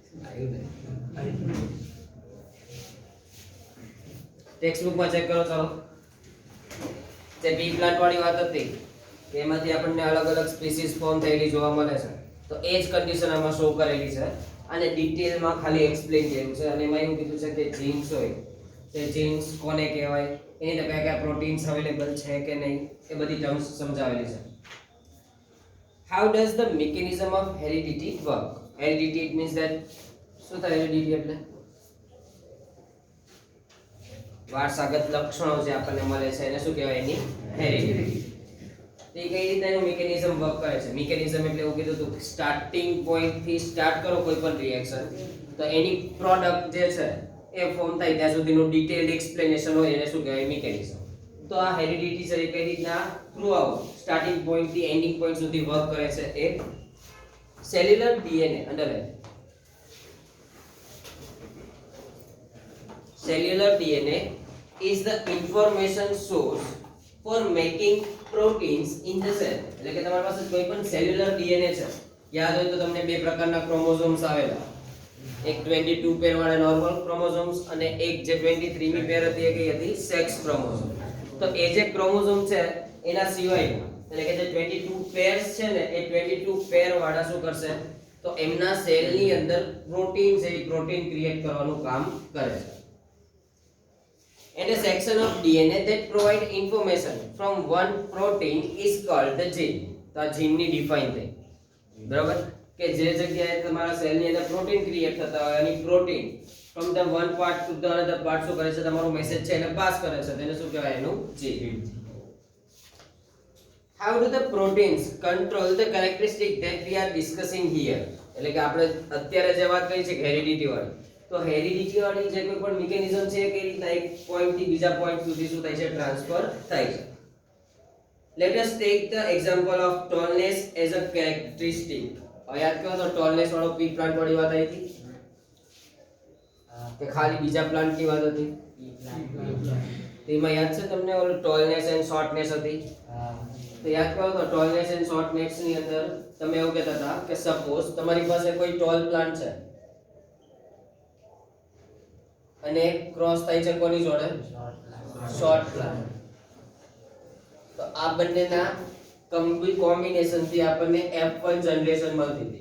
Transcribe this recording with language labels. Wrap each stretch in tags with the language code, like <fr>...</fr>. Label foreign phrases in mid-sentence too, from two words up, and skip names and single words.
<en>text book</en> <gu>માં ચેક કરો ચાલો જે બી પ્લાન્ટ વાળી વાત હતી એમાંથી આપણને અલગ અલગ</gu> <en>species form</en> <gu>થયેલી જોવા મળે છે તો એ જ કન્ડિશન આમાં શો કરેલી છે અને ડિટેલમાં ખાલી એક્સપ્લેન કર્યું છે અને એમાં એવું કીધું છે કે જીન્સ હોય તે જીન્સ કોને કહેવાય એની અંદર કયા કયા</gu> <en>proteins available</en> <gu>છે કે નહીં એ બધી ટર્મ્સ સમજાવેલી છે.</gu> <en>How does the mechanism of heredity work? Heredity it means that</en> <gu>શું થાય heredity એટલે વારસાગત લક્ષણો જે આપણને મળે છે એને શું કહેવાય એની હેરિડિટી. તે કઈ રીતે એનું</gu> <en>mechanism work</en> <gu>કરે છે. મિકેનિઝમ એટલે એવું કીધું હતું</gu> <en>starting point</en> <gu>થી સ્ટાર્ટ કરો કોઈ પણ રિએક્શન તો એની પ્રોડક્ટ જે છે એ ફોર્મ થાય ત્યાં સુધીનું</gu> <en>detailed explanation</en> <gu>હોય એને શું કહેવાય મિકેનિઝમ. તો આ હેરિડિટી છે એ કઈ રીતના</gu> <en>through out starting point</en> <gu>થી</gu> <en>ending point</en> <gu>સુધી વર્ક કરે છે એ</gu> <en>cellular DNA underline cellular DNA is the information source for making proteins in the cell.</en> <gu>એટલે કે તમારી પાસે કોઈ પણ</gu> <en>cellular DNA</en> <gu>છે યાદ હોય તો તમને બે પ્રકારના ક્રોમોસોમ્સ આવેલા એક 22 પેર વાળા</gu> <en>normal chromosomes</en> <gu>અને એક જે 23 મી પેર હતી એ કઈ હતી</gu> <en>sex chromosome.</en> <gu>તો એ જે ક્રોમોસોમ છે એના સિવાય એટલે કે જે 22 પેર્સ છે ને એ 22 પેર વાળા શું કરશે તો એમના સેલની અંદર પ્રોટીન છે એ</gu> <en>protein create</en> <gu>કરવાનું કામ કરે છે.</gu> <en>And a section of DNA that provide information from one protein is called the gene.</en> <gu>તો આ જીન ની ડિફાઇન થઈ બરાબર કે જે જગ્યાએ તમારા સેલ ની અંદર</gu> <en>protein create</en> <gu>થતા હોય અને પ્રોટીન</gu> <en>from the one part to the another part</en> <gu>શું કરે છે તમારો મેસેજ છે એને પાસ કરે છે તેને શું કહેવાય એનું જીન.</gu> <en>How do the proteins control the characteristic that we are discussing here?</en> <gu>એટલે કે આપણે અત્યારે જે વાત કરી છે કે હેરિડિટી વાળી તો હેરિડિટી વાળી જે કોઈ પણ મિકેનિઝમ છે કઈ રીતના એક પોઈન્ટ થી બીજા પોઈન્ટ સુધી શું થાય છે ટ્રાન્સફર થાય છે.</gu> <en>Let us take the example of tallness as a characteristic.</en> <gu>હવે યાદ કરો તો tallness વાળો</gu> <en>pea plant</en> <gu>વાળી વાત આવી હતી કે ખાલી બીજા પ્લાન્ટ ની વાત હતી તેમાં યાદ છે તમને ઓલું</gu> <en>tallness and shortness</en> <gu>હતી તો યાદ કરો તો</gu> <en>tallness and shortness</en> <gu>ની અંદર તમે એવું કહેતા હતા કે સપોઝ તમારી પાસે કોઈ</gu> <en>tall plant</en> <gu>છે અને ક્રોસ થાય છે કોની જોડે</gu> <en>short plant</en> <gu>તો આ બંનેના કોમ્બિનેશન થી આપણને F1 જનરેશન મળતી હતી.</gu>